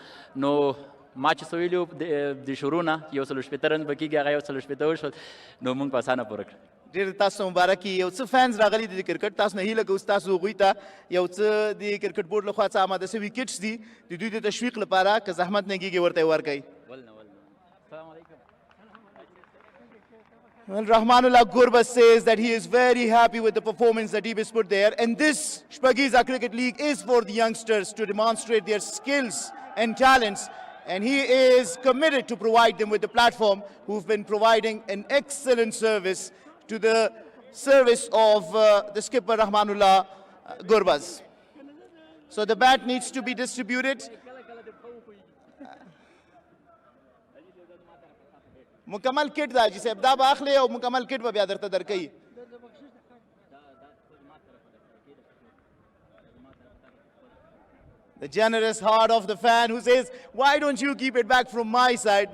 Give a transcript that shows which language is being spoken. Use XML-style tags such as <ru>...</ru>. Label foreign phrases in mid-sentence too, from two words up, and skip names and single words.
<ps>نو ما چې څه ویلي وو د شروع نه 160 رن به کېږي هغه 160 وشول، نو مونږ په اسانه پوره کړه. ډېر تاسو ته مبارک وي. یو څه فینز راغلي دي د کرکټ، تاسو نه هیله کوو ستاسو هغوی ته یو څه د کرکټ بورډ لخوا څه آماده شوي کټس دي د دوی د تشویق لپاره، که زحمت نه کېږي ورته یې ورکوئ.</ps> <ar>السلام علیکم.</ar> <en>Well, Rahmanullah Gurbaz says that he is very happy with the performance that he has put there, and this Shpageeza Cricket League is for the youngsters to demonstrate their skills and talents, and he is committed to provide them with the platform, who've been providing an excellent service to the service of the skipper Rahmanullah Gurbaz. So the bat needs to be distributed.</en> <ps>مکمل کټ دا چې صاحب دا به اخلي او مکمل کټ به بیا درته درکوي.</ps> <en>The generous heart of the fan who says, why don't you keep it back from my side?</en>